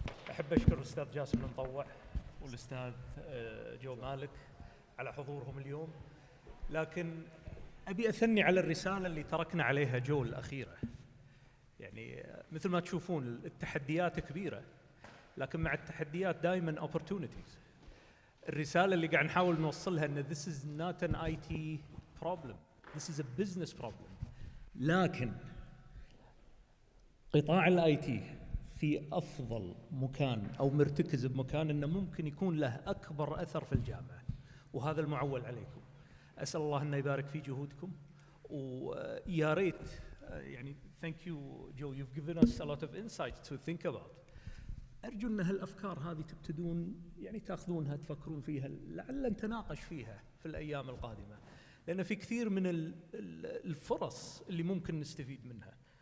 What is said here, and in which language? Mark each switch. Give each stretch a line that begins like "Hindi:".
Arabic: أحب أشكر الأستاذ جاسم المطوع والأستاذ جو مالك على حضورهم اليوم، لكن أبي أثني على الرسالة اللي تركنا عليها جو الأخيرة. يعني مثل ما تشوفون التحديات كبيرة، لكن مع التحديات دائما opportunities. الرسالة اللي قاعد نحاول نوصلها أن
English: this is not an IT problem, this is a business problem.
Arabic: لكن قطاع الاي تي في أفضل مكان أو مرتكز بمكان أنه ممكن يكون له أكبر أثر في الجامعة، وهذا المعول عليكم. أسأل الله أنه يبارك في جهودكم، ويا ريت يعني
English: thank you Joe, you've given us a lot of insights to think about.
Arabic: أرجو أن هالأفكار هذه تبتدون يعني تأخذونها تفكرون فيها، لعل نتناقش فيها في الأيام القادمة، لأن في كثير من الفرص اللي ممكن نستفيد منها.